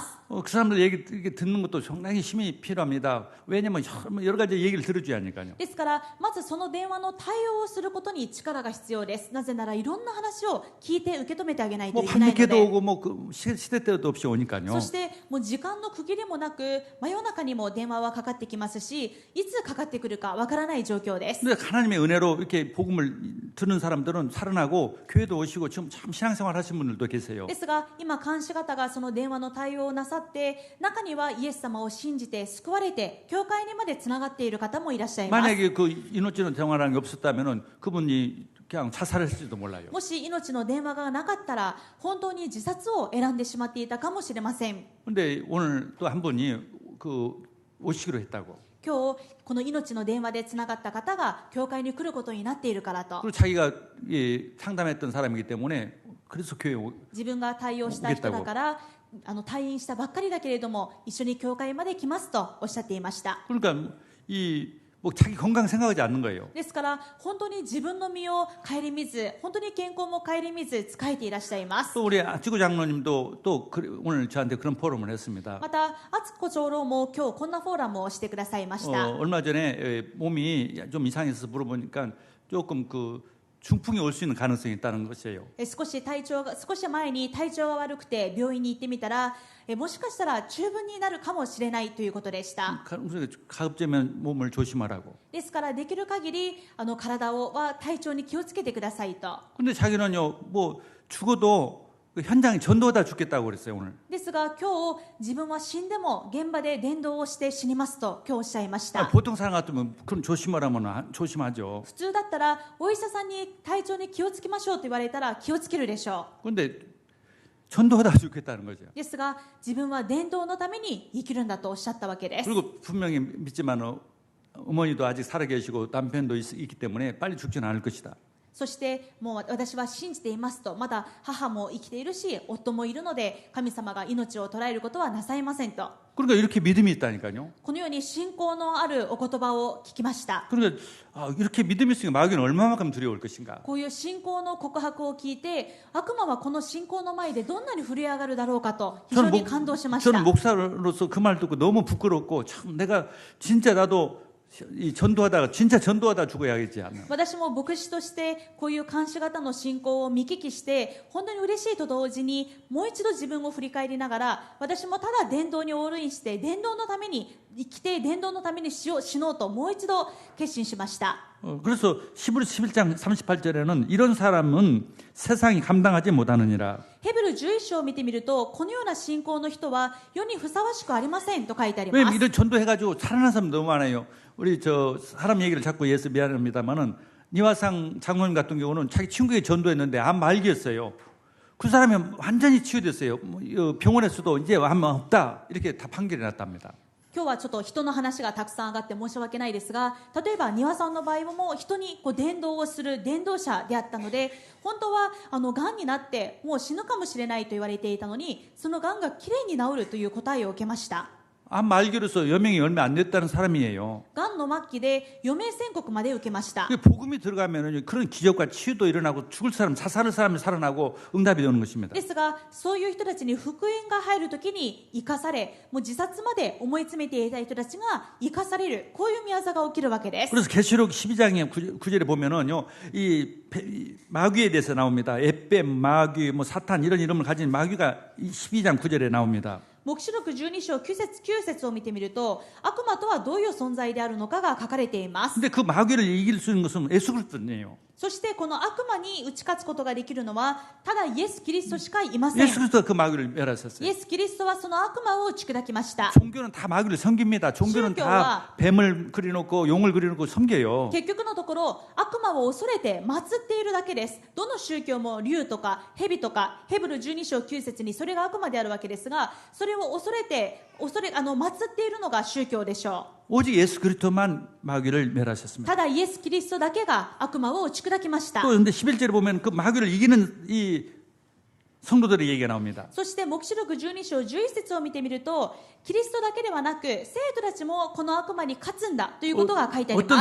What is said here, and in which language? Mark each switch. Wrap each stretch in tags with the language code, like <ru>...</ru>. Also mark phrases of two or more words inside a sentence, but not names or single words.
<ko>그 사람들 얘기 듣는 것도 상당히 힘이 필요합니다. 왜냐하면 여러 가지 얘기를 들어줘야 하니까요.</ko> <ja>ですからまずその電話の対応をすることに力が必要ですなぜならいろんな話を聞いて受け止めてあげないと</ja> <ko>뭐</ko> <ja>いけないの</ja> <ko>밤늦게도</ko> <ja>で</ja> <ko>오고 뭐 그 시대 때도 없이 오니까요.</ko> <ja>そしてもう時間の区切りもなく真夜中にも電話はかかってきますしいつかかってくるかわからない状況です</ja> <ko>근데 하나님의 은혜로 이렇게 복음을 듣는 사람들은 살아나고 교회도 오시고 지금 참 신앙생활 하신 분들도 계세요.</ko> <ja>ですが今監視方がその電話の対応をなさって中にはイエス様を信じて救われて教会にまでつながっている方もいらっしゃいます</ja> <ko>만약에 그 이노치는 대화라는 게 없었다면은 그분이 그냥 자살했을지도 몰라요.</ko> <ja>もし命の電話がなかったら本当に自殺を選んでしまっていたかもしれません</ja> <ko>근데 오늘 또 한 분이 그 오시기로 했다고.</ko> <ja>今日この命の電話でつながった方が教会に来ることになっているからと</ja> <ko>그리고 자기가 상담했던 사람이기 때문에 그래서 교회에</ko> <ja>自分が対応した人だから退院したばっかりだけれども一緒に教会まで来ますとおっしゃっていました</ja> <ko>그러니까 뭐 자기 건강 생각하지 않는 거예요.</ko> <ja>ですから本当に自分の身を顧みず本当に健康も顧みず仕えていらっしゃいます</ja> <ko>또 우리 지구 장로님도 또 오늘 저한테 그런 포럼을 했습니다.</ko> <ja>また敦子長老も今日こんなフォーラムをしてくださいました</ja> <ko>얼마 전에 몸이 좀 이상해서 물어보니까 조금 중풍이 올 수 있는 가능성이 있다는 것이에요.</ko> <ja>少し前に体調が悪くて病院に行ってみたらもしかしたら中風になるかもしれないということでした</ja> <ko>가급적이면 몸을 조심하라고.</ko> <ja>ですからできる限り体は体調に気をつけてくださいと</ja> <ko>근데 자기는요, 뭐 죽어도 그 현장에 전도하다 죽겠다고 그랬어요 오늘.</ko> <ja>ですが今日自分は死んでも現場で伝道をして死にますと今日おっしゃいました</ja> <ko>보통 사람 같으면 그럼 조심하라면 조심하죠.</ko> <ja>普通だったらお医者さんに体調に気をつけましょうと言われたら気をつけるでしょ</ja> <ko>근데 전도하다 죽겠다는 거죠.</ko> <ja>うですが自分は伝道のために生きるんだとおっしゃったわけです</ja> <ko>그리고 분명히 믿지만 어머니도 아직 살아계시고 남편도 있기 때문에 빨리 죽지는 않을 것이다.</ko> <ja>そしてもう私は信じていますとまだ母も生きているし夫もいるので神様が命を捉えることはなさいませんと</ja> <ko>그러니까 이렇게 믿음이 있다니까요.</ko> <ja>このように信仰のあるお言葉を聞きました</ja> <ko>그러니까 이렇게 믿음이 있으니까 마귀는 얼마만큼 두려울 것인가.</ko> <ja>こういう信仰の告白を聞いて悪魔はこの信仰の前でどんなに震え上がるだろうかと非常に感動しました</ja> <ko>저는 목사로서 그 말 듣고 너무 부끄럽고 참 내가 진짜 나도 이 전도하다가 진짜 전도하다 죽어야겠지 않나.</ko> <ja>私も牧師としてこういう監視型の信仰を見聞きして本当に嬉しいと同時にもう一度自分を振り返りながら私もただ伝道にオールインして伝道のために生きて伝道のために死のうともう一度決心しました</ja> <ko>그래서 히브리서 11장 38절에는 이런 사람은 세상이 감당하지 못하느니라.</ko> <ja>ヘブル11章を見てみるとこのような信仰の人は世にふさわしくありませんと書いてありま</ja> <ko>왜냐면</ko> <ja>す</ja> <ko>이런 전도해가지고 살아난 사람 너무 많아요. 우리 사람 얘기를 자꾸 해서 미안합니다만은 니화상 장로님 같은 경우는 자기 친구에게 전도했는데 암 말기였어요. 그 사람이 완전히 치유됐어요. 병원에서도 이제 암 없다 이렇게 다 판결이 났답니다.</ko> <ja>今日はちょっと人の話がたくさん上がって申し訳ないですが例えば庭さんの場合も人に伝道をする伝道者であったので本当はがんになってもう死ぬかもしれないと言われていたのにそのがんがきれいに治るという答えを受けました</ja> <ko>암 말기로서 여명이 얼마 안 됐다는 사람이에요.</ko> <ja>がんの末期で余命宣告まで受けました</ja> <ko>복음이 들어가면 그런 기적과 치유도 일어나고 죽을 사람 자살할 사람이 살아나고 응답이 되는 것입니다.</ko> <ja>ですがそういう人たちに福音が入るときに生かされもう自殺まで思い詰めていた人たちが生かされるこういう宮座が起きるわけです</ja> <ko>그래서 계시록 12장의 9절에 보면은요, 이 마귀에 대해서 나옵니다. 에뱀, 마귀, 뭐 사탄 이런 이름을 가진 마귀가 12장 9절에 나옵니다.</ko> <ja>黙示録12章9節を見てみると悪魔とはどういう存在であるのかが書かれています</ja> <ko>근데 그 마귀를 이길 수 있는 것은 예수 그리스도예요.</ko> <ja>そしてこの悪魔に打ち勝つことができるのはただイエス・キリストしかいません</ja> <ko>예수 그리스도가 그 마귀를 멸하셨어요.</ko> <ja>イエス・キリストはその悪魔を打ち砕きました</ja> <ko>종교는 다 마귀를 섬깁니다. 종교는 다 뱀을 그려놓고 용을 그려놓고 섬겨요.</ko> <ja>結局のところ悪魔を恐れて祀っているだけですどの宗教も竜とか蛇とかヘブル12章9節にそれが悪魔であるわけですがそれを祀って祀っているのが宗教でしょう</ja> <ko>오직 예수 그리스도만 마귀를 멸하셨습니다.</ko> <ja>ただイエス・キリストだけが悪魔を打ち砕きました</ja> <ko>또 근데 11절에 보면 그 마귀를 이기는 이 성도들의 얘기가 나옵니다.</ko> <ja>そして黙示録12章11節を見てみるとキリストだけではなく生徒たちもこの悪魔に勝つんだということが書いてありま</ja>